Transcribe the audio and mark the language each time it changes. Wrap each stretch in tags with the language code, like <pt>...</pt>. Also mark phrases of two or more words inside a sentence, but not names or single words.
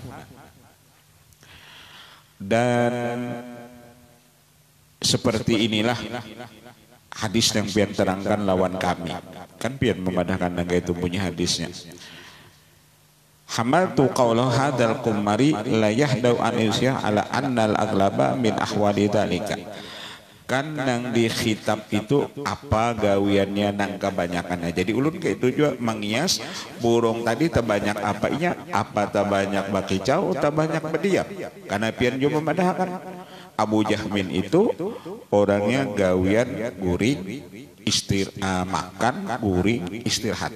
<bjn>Dan seperti inilah hadis yang pian terangkan lawan kami. Kan pian memadahkan naga itu punya hadisnya.</bjn> <ar>حملت قوله هذا القمري لا يهدأ عن عشه على أن الأغلب من أحوال ذلك.</ar> <bjn>Kan nang di khitab itu apa gawiannya nang kebanyakannya. Jadi ulun kayak itu juga mengias burung tadi terbanyak apanya, apa terbanyak bakicau, terbanyak berdiam. Karena pian juga memadahkan Abu Jahmin itu orangnya gawian guring, makan, guring, istirahat.</bjn>